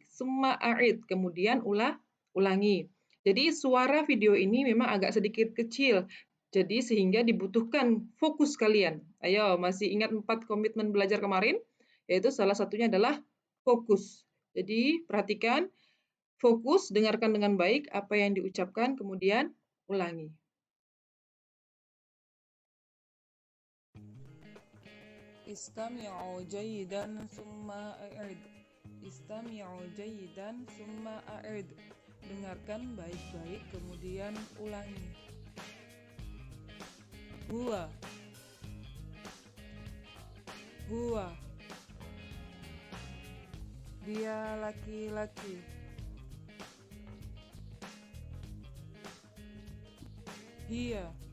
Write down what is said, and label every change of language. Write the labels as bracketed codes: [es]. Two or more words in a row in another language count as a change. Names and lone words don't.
[ar] ثم أعد, [id] kemudian ulangi. Jadi suara video ini memang agak sedikit kecil, jadi sehingga dibutuhkan fokus kalian. Ayo, masih ingat 4 komitmen belajar kemarin? Yaitu salah satunya adalah fokus. Jadi perhatikan, fokus, dengarkan dengan baik apa yang diucapkan, kemudian ulangi. [ar] استمعوا جيدا ثم أعد. استمعوا جيدا ثم أعد. [id] Dengarkan baik-baik, kemudian ulangi. [ar] هو. هو. [id] Dia laki-laki. [ar] Hiya.